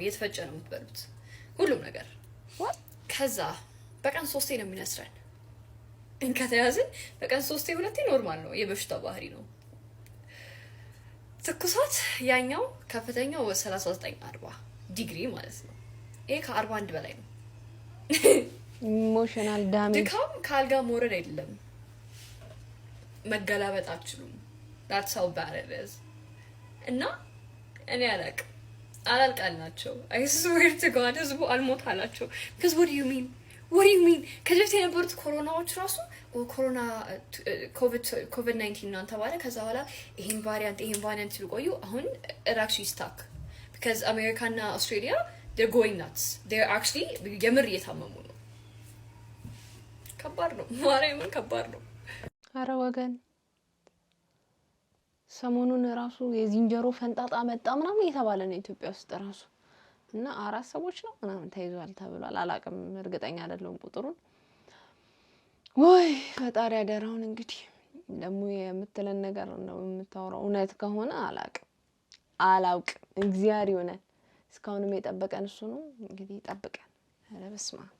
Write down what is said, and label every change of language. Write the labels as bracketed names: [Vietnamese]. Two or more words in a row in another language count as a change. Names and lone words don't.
[Amharic] እየተፈጨ ነው የምትበሉት ሁሉም ነገር። ከዛ በቀን 3 ነው የሚነስረን። ከተያዝን በቀን 3 2 ኖርማል ነው፣ የበሽታው ባህሪ ነው። ትኩሳት ያኛው ከፍተኛው 39-40 ዲግሪ ማለት ነው። ይሄ ከ41 በላይ ነው። [English] emotional damage። [Amharic] ድካም ካልጋ መውረድ አይደለም፣ መገላበጥ አትችሉም። [English] that's how bad it is። [Amharic] እና እኔ አላልቃል ናቸው። [English] I swear to God [Amharic] ህዝቡ አልሞት አላቸው። [English] because what do you mean [Amharic] ከዚህ በፊት የነበሩት ኮሮናዎች ራሱ ኮሮና ኮቪድ-19 ነው ተባለ። ከዛ በኋላ ይሄን ቫሪያንት ሲሉ ቆዩ። አሁን [English] it actually stuck because America [Amharic] እና Australia [English] they're going nuts. they're actually [Amharic] የምር እየታመሙ ነው። ከባድ ነው ማርያምን፣ ከባድ ነው። አረ ወገን ሰሞኑን ራሱ የዝንጀሮ ፈንጣጣ መጣ ምናምን እየተባለ ነው ኢትዮጵያ ውስጥ ራሱ እና 4 ሰዎች ነው ምናምን ተይዟል ተብሏል። አላቅም፣ እርግጠኛ አይደለሁም ቁጥሩን። ወይ ፈጣሪ ያደራውን። እንግዲህ ደግሞ የምትለን ነገር ነው የምታወራው፣ እውነት ከሆነ አላውቅም። እግዚአብሔር ይሆናል። እስካሁንም የጠበቀን እሱ ነው። እንግዲህ ይጠብቀን። ኧረ በስመ አብ